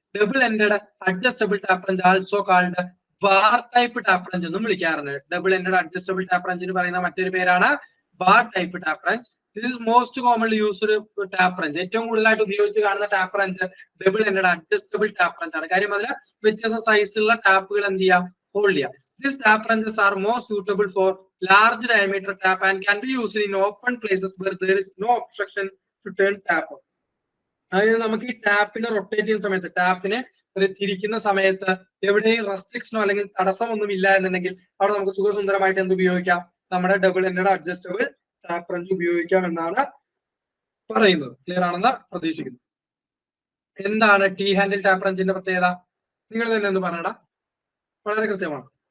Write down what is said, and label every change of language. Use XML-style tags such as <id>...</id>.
<en>double ended adjustable tap wrench also called bar type tap wrench</en> <ml>എന്നും വിളിക്കാറുണ്ട്. Double ended adjustable tap റഞ്ചിന് പറയുന്ന മറ്റൊരു പേരാണ് bar type tap wrench.</ml> <en>This is most commonly used tap wrench.</en> <ml>ഏറ്റവും കൂടുതലായിട്ട് ഉപയോഗിച്ച് കാണുന്ന tap wrench double ended adjustable tap wrench ആണ്. കാര്യം അതിൽ വ്യത്യസ്ത സൈസുള്ള ടാപ്പുകൾ എന്ത് ചെയ്യാം? ഹോൾഡ് ചെയ്യാം.</ml> <en>These tap wrenches are more suitable for large diameter tap and can be used in open places where there is no obstruction to turn tap on.</en> <ml>അതായത് നമുക്ക് ഈ ടാപ്പിനെ റൊട്ടേറ്റ് ചെയ്യുന്ന സമയത്ത്, ടാപ്പിനെ തിരിക്കുന്ന സമയത്ത് എവിടെയും റെസ്ട്രിക്ഷനോ അല്ലെങ്കിൽ തടസ്സമൊന്നും ഇല്ല എന്നുണ്ടെങ്കിൽ അവിടെ നമുക്ക് സുഖസുന്ദരമായിട്ട് എന്ത് ഉപയോഗിക്കാം? നമ്മുടെ double ended adjustable tap wrench ഉപയോഗിക്കാം എന്നാണ് പറയുന്നത്. ക്ലിയർ ആണെന്ന് പ്രതീക്ഷിക്കുന്നു. എന്താണ് ടീ ഹാൻഡിൽ ടാപ്പ് റഞ്ചിന്റെ പ്രത്യേകത? നിങ്ങൾ തന്നെ ഒന്ന് പറയടാ. വളരെ കൃത്യമാണ്.</ml>